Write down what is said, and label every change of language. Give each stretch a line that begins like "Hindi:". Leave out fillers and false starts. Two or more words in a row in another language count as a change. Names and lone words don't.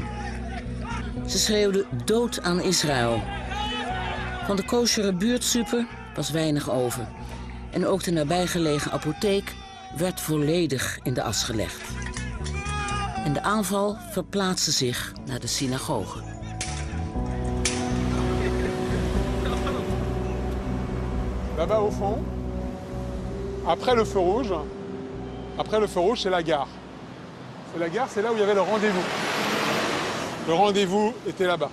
Dutch: Ze schreeuwden dood aan Israël. Van de koshere buurtsuper was weinig over. En ook de nabijgelegen apotheek werd volledig in de as gelegd. En de aanval verplaatste zich naar de synagoge.
French: Là-bas au fond, après le feu rouge, c'est la gare. La gare, c'est là où il y avait le rendez-vous. Le rendez-vous était là-bas.